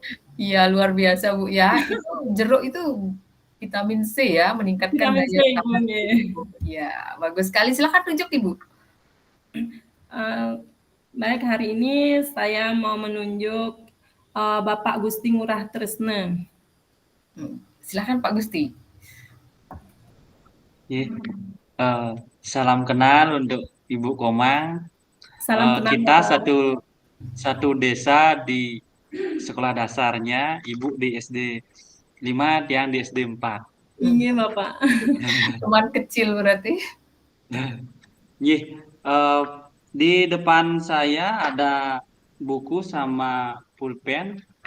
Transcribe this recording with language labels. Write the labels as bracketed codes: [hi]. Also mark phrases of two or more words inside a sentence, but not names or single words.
[id] Iya, luar biasa Bu ya. Itu jeruk itu vitamin C ya, meningkatkan daya tahan tubuh. Iya, bagus sekali. Silakan tunjuk Ibu. Baik, hari ini saya mau menunjuk Bapak Gusti Ngurah Tresna. Silakan Pak Gusti. Ye, salam kenal untuk Ibu Komang. Salam kenal Kita Bapak. satu desa di sekolah dasarnya, Ibu di SD 5, Tiang di SD 4. Iya Bapak. Teman kecil berarti. Ye, di depan saya ada buku sama pulpen.